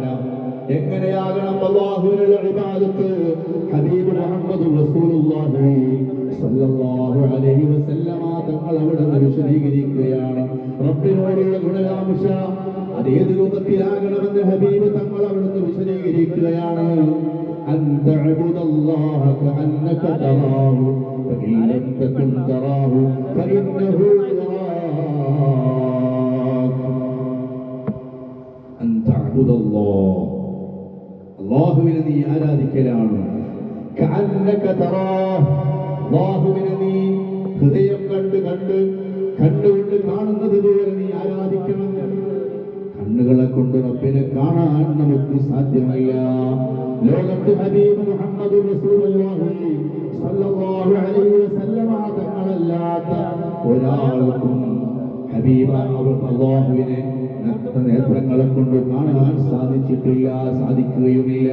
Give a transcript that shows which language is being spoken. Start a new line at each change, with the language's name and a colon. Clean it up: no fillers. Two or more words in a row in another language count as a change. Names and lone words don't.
Malayalam: എങ്ങനെയാകണം അല്ലാഹുവിനുള്ള ഇബാദത്ത്? ഹബീബ് മുഹമ്മദ്
Arabic: رسول الله صلى الله عليه وسلم
Malayalam: തങ്ങൾ അവിടുന്ന് വിശദീകരിക്കുകയാണ്. റബ്ബിനോടുള്ള ഗുണകാംക്ഷ അത് ഏത് രൂപത്തിലാകണമെന്ന് ഹബീബ് തങ്ങൾ അവിടുന്ന് വിശദീകരിക്കുകയാണ്.
Arabic: أن تعبد الله كأنك تراه فإن لم تكن تراه فإنه يراك. أن تعبد الله,
Malayalam: അല്ലാഹുവിനെ നീ ആരാധിക്കലാണ്.
Arabic: كأنك تراه,
Malayalam: അല്ലാഹുവിനെ നീ ഹൃദയം കണ്ടുകൊണ്ട് കാണുന്നത് പോലെ നീ ആരാധിക്കണം. കണ്ണുകളെ കൊണ്ട് റബ്ബിനെ കാണാൻ നമുക്ക് സാധ്യമല്ല. ലോകത്ത് ഹബീബ് മുഹമ്മദ്
Arabic: رسول الله صلى الله عليه وسلم
Malayalam: തങ്ങളല്ലാത്ത ഒരാൾക്കും ഹബീബ അല്ലാഹുവിനെ നേത്രങ്ങളെ കൊണ്ട് കാണാൻ സാധിച്ചിട്ടില്ല, സാധിക്കുകയുമില്ല.